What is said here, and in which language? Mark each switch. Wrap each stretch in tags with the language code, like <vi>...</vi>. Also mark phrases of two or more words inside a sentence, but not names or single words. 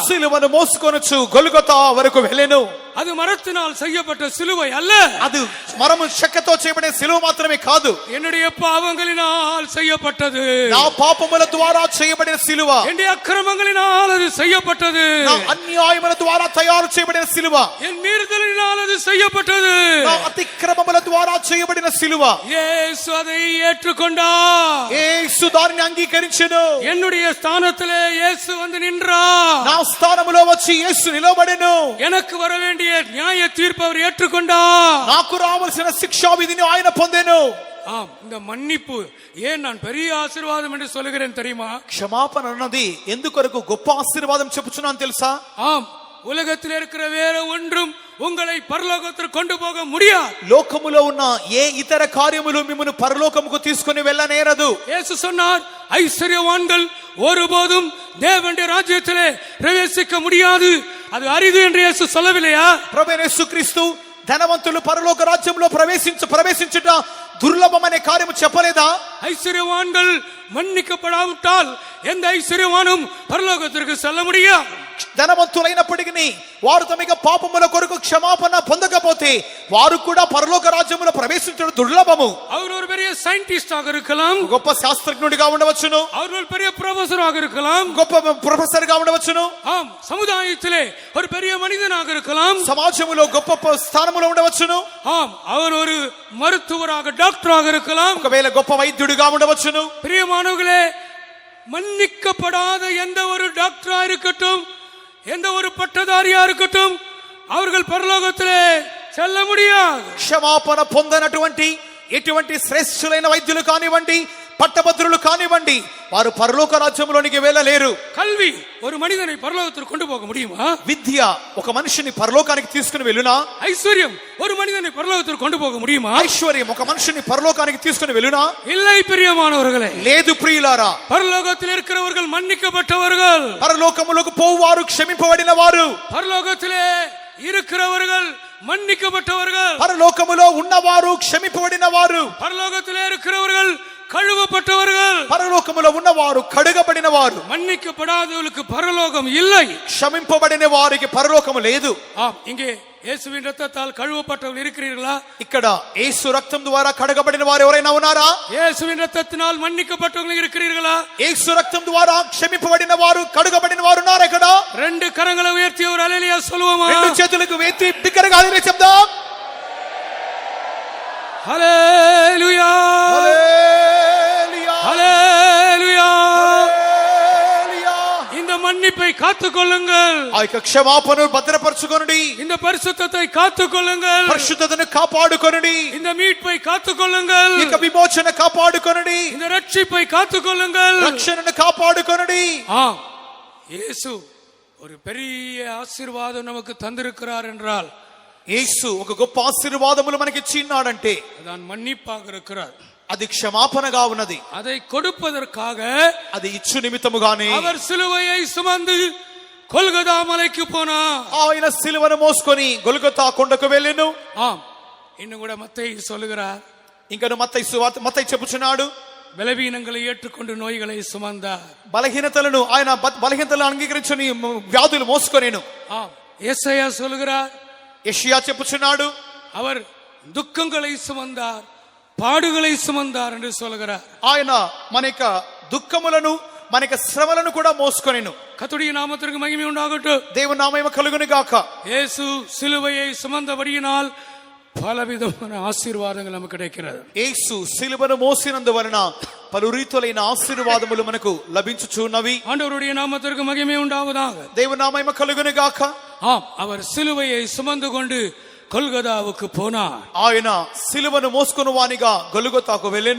<te>సిలువను మోసుకొనుచు గొల్గొతా వరకు వెళ్ళెను.</te> <ta>அது மரத்தினால் செய்யப்பட்ட சிலுவை அல்ல.</ta> <te>అది మరము చెక్కతో చేయబడిన సిలువ మాత్రమే కాదు,</te> <ta>என்னுடைய பாவங்களினால் செய்யப்பட்டது.</ta> <te>నా పాపముల ద్వారా చేయబడిన సిలువ,</te> <ta>என்னுடைய அக்கிரமங்களினால் அது செய்யப்பட்டது.</ta> <te>నా అన్యాయముల ద్వారా తయారు చేయబడిన సిలువ,</te> <ta>என் மீறுதலினால் அது செய்யப்பட்டது.</ta> <te>నా అతిక్రమముల ద్వారా చేయబడిన సిలువ.</te> <ta>இயேசு அதை ஏற்றுக்கொண்டார்.</ta> <te>యేసు దానిని అంగీకరించెను.</te> <ta>என்னுடைய ஸ்தானத்திலே இயேசு வந்து நின்றார்.</ta> <te>నా స్థానములో వచ్చి యేసు నిలబడెను.</te> <ta>எனக்கு வர வேண்டிய நியாய தீர்ப்பு அவர் ஏற்றுக்கொண்டார்.</ta> <te>నాకు రావాల్సిన శిక్షా విధిని ఆయన పొందెను.</te> <ta>ஆம், இந்த மன்னிப்பு ஏன் நான் பெரிய ஆசீர்வாదம் என்று சொல்லுகிறேன் தெரியுமா?</ta> <te>క్షమాపణ అన్నది ఎందుకొరకు గొప్ప ఆశీర్వాదం చెప్పుచున్నాను తెలుసా?</te> <ta>ஆம், உலகத்தில் இருக்கிற வேற ஒன்றும் உங்களை பரலோகத்திற்கு கொண்டு போக முடியாது.</ta> <te>లోకములో ఉన్న ఏ ఇతర కార్యములు మిమ్మల్ని పరలోకముకు తీసుకొని వెళ్ళనేరదు.</te> <ta>இயேசு சொன்னார், ஐஸ்வர்யவான்கள் ஒருபோதும் தேவனுடைய ராஜ்யத்திலே பிரவேசிக்க முடியாது, அது அரிது என்று இயேசு சொல்லவில்லையா?</ta> <te>ప్రభువైన యేసుక్రీస్తు ధనవంతులు పరలోక రాజ్యంలో ప్రవేశించుట దుర్లభమనే కార్యము చెప్పలేదా?</te> <ta>ஐஸ்வர்யவான்கள் மன்னிக்கப்படாவிட்டால் எந்த ஐஸ்வர்யவானும் பரலோகத்திற்கு செல்ல முடியாது.</ta> <te>ధనవంతులైనప్పటికీ వారు తమ పాపముల కొరకు క్షమాపణ పొందకపోతే వారు కూడా పరలోక రాజ్యములో ప్రవేశించడం దుర్లభము.</te> <ta>அவர் ஒரு பெரிய சயின்டிஸ்டாக இருக்கலாம்,</ta> <te>గొప్ప శాస్త్రజ్ఞుడిగా ఉండవచ్చును,</te> <ta>அவர் ஒரு பெரிய ப்ரொஃபஸராக இருக்கலாம்,</ta> <te>గొప్ప ప్రొఫెసర్ గా ఉండవచ్చును,</te> <ta>ஆம் சமுதாயத்திலே ஒரு பெரிய மனிதனாக இருக்கலாம்,</ta> <te>సమాజంలో గొప్ప స్థానములో ఉండవచ్చును,</te> <ta>ஆம் அவர் ஒரு மருத்துவராக டாக்டராக இருக்கலாம்,</ta> <te>ఒకవేళ గొప్ప వైద్యుడిగా ఉండవచ్చును.</te> <ta>பிரியமானவர்களே, மன்னிக்கப்படாத எந்த ஒரு டாக்டரா இருக்கட்டும், எந்த ஒரு பட்டதாரியா இருக்கட்டும், அவர்கள் பரலோகத்திலே செல்ல முடியாது.</ta> <te>క్షమాపణ పొందనటువంటి ఎటువంటి శ్రేష్ఠులైన వైద్యులు కానివ్వండి, పట్టభద్రులు కానివ్వండి, వారు పరలోక రాజ్యంలోనికి వెళ్ళలేరు.</te> <ta>கல்வி ஒரு மனிதனை பரலோகத்திற்கு கொண்டு போக முடியுமா?</ta> <te>విద్య ఒక మనిషిని పరలోకానికి తీసుకుని వెళ్ళునా?</te> <ta>ஐஸ்வர்யம் ஒரு மனிதனை பரலோகத்திற்கு கொண்டு போக முடியுமா?</ta> <te>ఐశ్వర్యం ఒక మనిషిని పరలోకానికి తీసుకుని వెళ్ళునా?</te> <ta>இல்லை பிரியமானவர்களே,</ta> <te>లేదు ప్రియులారా.</te> <ta>பரலோகத்தில் இருக்கிறவர்கள் மன்னிக்கப்பட்டவர்கள்,</ta> <te>పరలోకములకు పోవారు క్షమింపబడిన వారు,</te> <ta>பரலோகத்திலே இருக்கிறவர்கள் மன்னிக்கப்பட்டவர்கள்,</ta> <te>పరలోకములో ఉన్నవారు క్షమింపబడిన వారు,</te> <ta>பரலோகத்திலே இருக்கிறவர்கள் கழுவப்பட்டவர்கள்,</ta> <te>పరలోకములో ఉన్నవారు కడుగబడిన వారు.</te> <ta>மன்னிக்கப்படாதவர்களுக்கு பரலோகம் இல்லை,</ta> <te>క్షమింపబడిన వారికి పరలోకము లేదు.</te> <ta>ஆம், இங்கே இயேசுவின் ரத்தத்தால் கழுவப்பட்டவர்கள் இருக்கிறீர்களா?</ta> <te>ఇక్కడ యేసు రక్తం ద్వారా కడగబడిన వారు ఎవరైనా ఉన్నారా?</te> <ta>இயேசுவின் ரத்தத்தினால் மன்னிக்கப்பட்டவர்கள் இருக்கிறீர்களா?</ta> <te>యేసు రక్తం ద్వారా క్షమింపబడిన వారు, కడుగబడిన వారు ఉన్నారా? ఇక్కడ</te> <ta>ரெண்டு கரங்களை உயர்த்தி ஒரு அல்லேலூயா சொல்லுவோமா?</ta> <te>రెండు చేతులకు ఎత్తి బిగ్గరగా హల్లెలూయా చెప్దాం. హల్లెలూయా, హల్లెలూయా,</te> <ta>ஹல்லேலூயா.</ta> <te>హల్లెలూయా.</te> <ta>இந்த மன்னிப்பை காத்துக்கொள்ளுங்கள்,</ta> <te>ఆ యొక్క క్షమాపణను భద్రపరచుకొనుడి,</te> <ta>இந்த பரிசுத்தத்தை காத்துக்கொள்ளுங்கள்,</ta> <te>పరిశుద్ధతను కాపాడుకొనుడి,</te> <ta>இந்த மீட்பை காத்துக்கொள்ளுங்கள்,</ta> <te>ఇక విమోచన కాపాడుకొనుడి,</te> <ta>இந்த ரட்சிப்பை காத்துக்கொள்ளுங்கள்.</ta> <te>రక్షణను కాపాడుకొనుడి.</te> <ta>ஆம், இயேசு ஒரு பெரிய ஆசீர்வாதம் நமக்கு தந்திருக்கிறார் என்றால்,</ta> <te>యేసు ఒక గొప్ప ఆశీర్వాదములు మనకి ఇచ్చినాడంటే</te> <ta>அதான் மன்னிப்பாக இருக்கிறார்.</ta> <te>అది క్షమాపణగా ఉన్నది.</te> <ta>அதை கொடுப்பதற்காக</ta> <te>అది ఇచ్చు నిమిత్తముగానే</te> <ta>அவர் சிலுவையை சுமந்து கொல்கதா மலைக்கு போனார்.</ta> <te>ఆయన సిలువను మోసుకొని గొల్గొతా కొండకు వెళ్ళెను.</te> <ta>ஆம், இன்னும் கூட மத்தேயு சொல்லுகிறார்,</ta> <te>ఇంకను మత్తయి చెప్పుచున్నాడు,</te> <ta>பலவீனங்களை ஏற்றுக்கொண்டு நோய்களை சுமந்தார்.</ta> <te>బలహీనతలను ఆయన బలహీనతలను అంగీకరించుని వ్యాధులు మోసుకొనేను.</te> <ta>ஆம், யெசாயா சொல்லுகிறார்,</ta> <te>యెషయా చెప్పుచున్నాడు,</te> <ta>அவர் துக்கங்களை சுமந்தார், பாடுகளை சுமந்தார் என்று சொல்கிறார்.</ta> <te>ఆయన మన యొక్క దుఃఖములను మన యొక్క శ్రమలను కూడా మోసుకొనెను.</te> <ta>கர்த்தருடைய நாமத்திற்கு மகிமை உண்டாகட்டும்.</ta> <te>దేవుని నామము కలుగును గాక.</te> <ta>இயேசு சிலுவையை சுமந்தபடியினால் பலவிதமான ஆசீர்வாதங்கள் நமக்கு கிடைக்கிறது.</ta> <te>యేసు సిలువను మోసినందువలన పలు రీతులైన ఆశీర్వాదములు మనకు లభించుచున్నవి.</te> <ta>ஆண்டவருடைய நாமத்திற்கு மகிமை உண்டாவதாக.</ta> <te>దేవుని నామము కలుగును గాక.</te> <ta>ஆம், அவர் சிலுவையை சுமந்து கொண்டு கொல்கதாவுக்கு போனார்.</ta> <te>ఆయన సిలువను మోసుకుని వానిగా గొలుగొతాకు వెళ్ళెను.</te>